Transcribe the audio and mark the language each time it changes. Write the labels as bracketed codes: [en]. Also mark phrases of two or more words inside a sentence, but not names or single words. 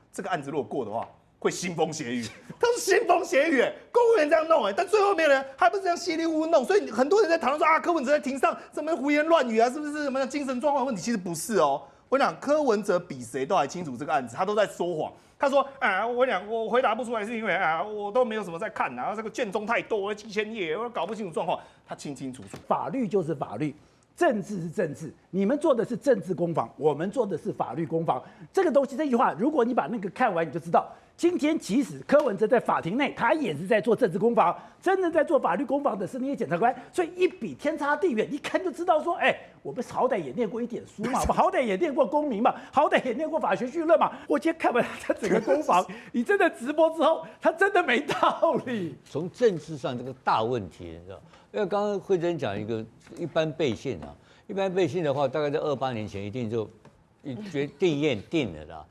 [zh] 這個案子如果過的話，會腥風血雨。他是腥風血雨，公務員這樣弄，但最後面呢，還不是這樣稀里糊塗弄。所以很多人在討論說柯文哲在庭上怎麼胡言亂語啊，是不是什麼精神狀況問題？其實不是哦。我講柯文哲比誰都還清楚這個案子，他都在說謊。他說我回答不出來是因為我都沒有什麼在看這個卷宗太多，幾千頁，我搞不清楚狀況。他清清楚楚，法律就是法律，政治是政治。你們做的是政治攻防，我們做的是法律攻防。这個東西，這句話，如果你把那個看完，你就知道。今天即使柯文哲在法庭內，他也是在做政治攻防，真正在做法律攻防的是那些檢察官，所以一比天差地遠，一看就知道說，我們好歹也念過一點書嘛，我們好歹也念過公民嘛，好歹也念過法學緒論嘛。我今天看完他整個攻防，你真的直播之後，他真的沒道理。從政治上這個大問題，你知道，因為剛剛惠貞講一個一般背信啊，一般背信的話，大概在28年前一定就定了啦。